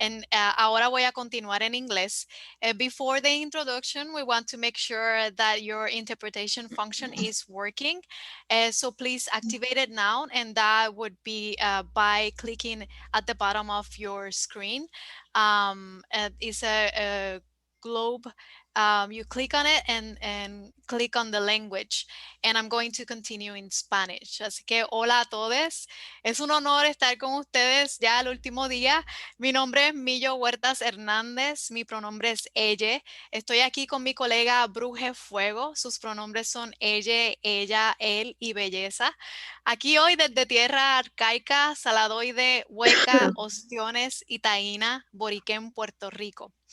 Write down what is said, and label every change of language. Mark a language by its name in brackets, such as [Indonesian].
[Spanish] Ahora voy a continuar en inglés. [English] Before the introduction, we want to make sure that your interpretation function is working. So please activate it now, and that would be by clicking at the bottom of your screen. It's a globe. You click on it and click on the language. And I'm going to continue in Spanish. [Spanish] Así que hola a todos. Es un honor estar con ustedes ya el último día. Mi nombre es Millo Huertas Hernández. Mi pronombre es ella. Estoy aquí con mi colega Bruje Fuego. Sus pronombres son ella, él y belleza. Aquí hoy desde tierra arcaica, saladoide, hueca, ostiones y taína, Boriquén, Puerto Rico.